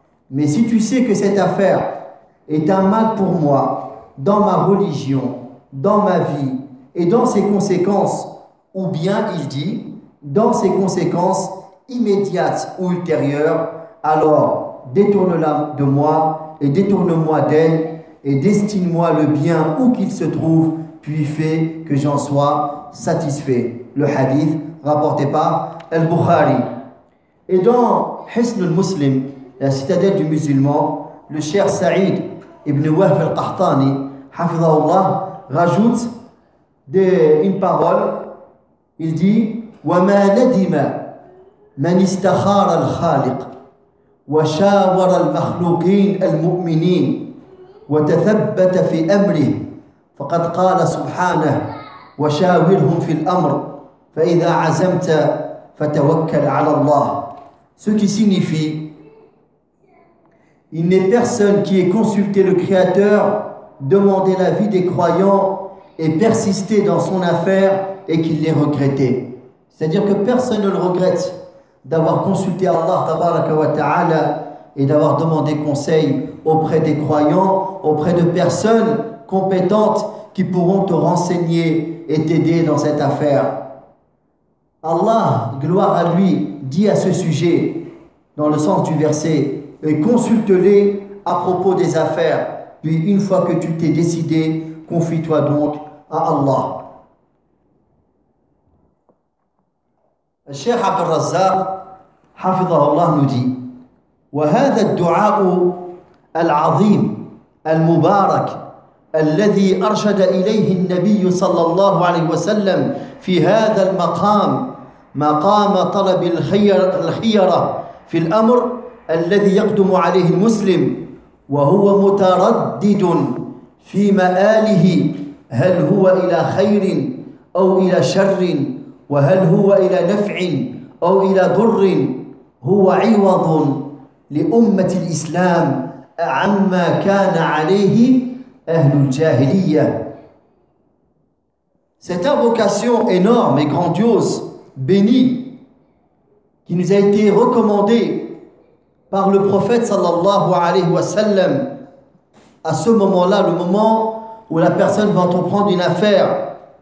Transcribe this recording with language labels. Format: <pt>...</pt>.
<fr>Mais si tu sais que cette affaire est un mal pour moi, dans ma religion, dans ma vie et dans ses conséquences, ou bien il dit dans ses conséquences immédiates ou ultérieures, alors détourne-la de moi et détourne-moi d'elle, et destine-moi le bien où qu'il se trouve, puis fais que j'en sois satisfait. Le hadith rapporté par Al-Bukhari. Et dans Hisn al-Muslim, la citadelle du musulman, le cher Saïd ibn Wahf al-Qahtani, hafidhahullah, rajoute une parole. Il dit:</fr> <ar>وَمَا نَدِمَ مَنْ اِسْتَخَارَ الْخَالِقِ وَشَاوَرَ الْمَخْلُوقِينَ الْمُؤْمِنِينَ وتثبت في أمره، فقد قال سبحانه: وشاورهم في الأمر فإذا عزمت فتوكل على الله.</ar> <fr>Ce qui signifie: il n'est personne qui ait consulté le Créateur, demandé l'avis des croyants et persisté dans son affaire et qu'il l'ait regretté. C'est-à-dire que personne ne le regrette d'avoir consulté Allah tabaraka wa ta'ala et d'avoir demandé conseil auprès des croyants, auprès de personnes compétentes qui pourront te renseigner et t'aider dans cette affaire. Allah, gloire à lui, dit à ce sujet, dans le sens du verset, et consulte-les à propos des affaires. Puis une fois que tu t'es décidé, confie-toi donc à Allah.</fr> <ar>الشيخ عبد الرزاق حفظه الله نجي وهذا الدعاء العظيم المبارك الذي أرشد إليه النبي صلى الله عليه وسلم في هذا المقام مقام طلب الخيرة في الأمر الذي يقدم عليه المسلم وهو متردد في مآله هل هو إلى خير أو إلى شر وهل هو إلى نفع أو إلى ضر هو عوض لأمة الإسلام عما كان عليه أهل الجاهلية.</ar> <fr>Cette invocation énorme et grandiose, bénie, qui nous a été recommandée par le prophète sallallahu alayhi wa sallam à ce moment-là, le moment où la personne va entreprendre une affaire.</fr>